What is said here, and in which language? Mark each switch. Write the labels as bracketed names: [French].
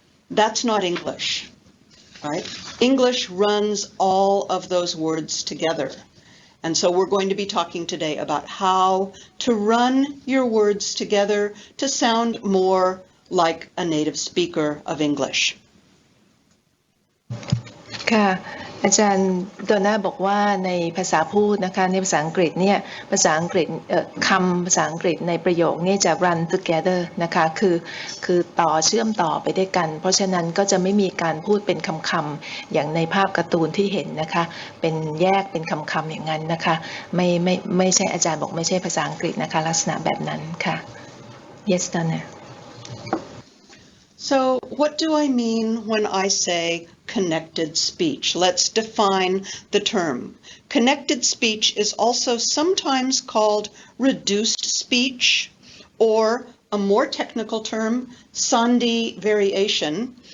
[English] That's not English, right? English runs all of those words together. And so we're going to be talking today about how to run your words together to sound more like a native speaker of English. [Thai] ค่ะอาจารย์โดน่าบอกว่าในภาษาพูดนะคะในภาษาอังกฤษเนี่ยภาษาอังกฤษคำภาษาอังกฤษในประโยคนี้จะ run together นะคะคือต่อเชื่อมต่อไปด้วยกันเพราะฉะนั้นก็จะไม่มีการพูดเป็นคำๆอย่างในภาพการ์ตูนที่เห็นนะคะเป็นแยกเป็นคำๆอย่างนั้นนะคะไม่ใช่อาจารย์บอกไม่ใช่ภาษาอังกฤษนะคะลักษณะแบบนั้นค่ะ yes Donna [English] So what do I mean when I say connected speech? Let's define the term. Connected speech is also sometimes called reduced speech, or a more technical term, Sandhi variation.